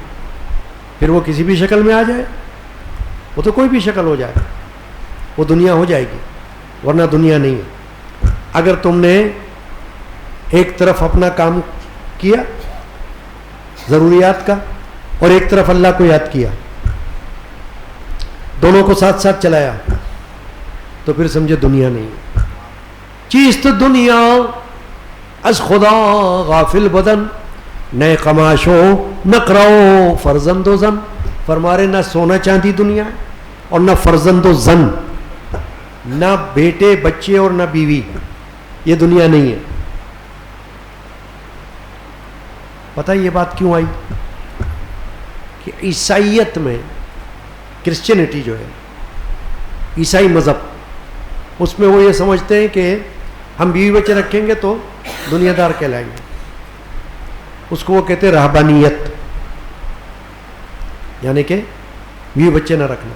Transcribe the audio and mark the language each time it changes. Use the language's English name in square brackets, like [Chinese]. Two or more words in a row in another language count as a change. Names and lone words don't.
[Urdu] پھر وہ کسی بھی شکل میں آ جائے، وہ تو کوئی بھی شکل ہو جائے، وہ دنیا ہو جائے گی، ورنہ دنیا نہیں ہے۔ اگر تم نے ایک طرف اپنا کام کیا ضروریات کا اور ایک طرف اللہ کو یاد کیا، دونوں کو ساتھ ساتھ چلایا، تو پھر سمجھے دنیا نہیں ہے۔ [Persian] چیست دنیا از خدا غافل بدن، نئے قماشو نقرو فرزند و زن۔ [Urdu] فرما رہے نہ سونا چاندی دنیا ہے اور نہ [Persian] فرزند و زن، [Urdu] نہ بیٹے بچے اور نہ بیوی، یہ دنیا نہیں ہے۔ پتہ یہ بات کیوں آئی کہ عیسائیت میں، کرسچینٹی جو ہے عیسائی مذہب، اس میں وہ یہ سمجھتے ہیں کہ ہم بیوی بچے رکھیں گے تو دنیا دار کہلائیں گے، اس کو وہ کہتے ہیں رہبانیت، یعنی کہ بیوی بچے نہ رکھنا۔